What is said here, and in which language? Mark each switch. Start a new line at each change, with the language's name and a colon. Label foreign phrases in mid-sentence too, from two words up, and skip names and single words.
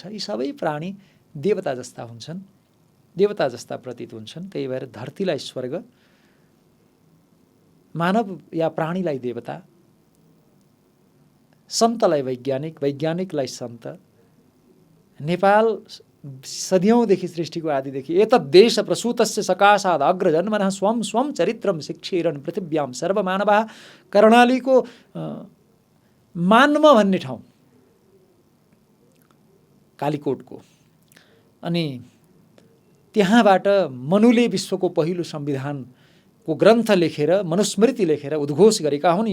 Nepali: यी सबै प्राणी देवता जस्ता हुन्छन्, देवता जस्ता प्रतीत हुन्छन्। त्यही भएर धरतीलाई स्वर्ग, मानव या प्राणीलाई देवता, सन्तलाई वैज्ञानिक, वैज्ञानिकलाई सन्त। नेपाल सदियौँदेखि सृष्टिको आदिदेखि
Sanskrit: एतद्देश प्रसूतस्य सकाशाद अग्रजन्मनः स्वं स्वं चरित्रम शिक्षेरन् पृथिव्यां सर्वमानवाः।
Nepali: कर्णालीको मान्म भन्ने ठाउँ कालीकोटको, अनि त्यहाँबाट मनुले विश्वको पहिलो संविधानको ग्रन्थ लेखेर, मनुस्मृति लेखेर उद्घोष गरेका हुन्।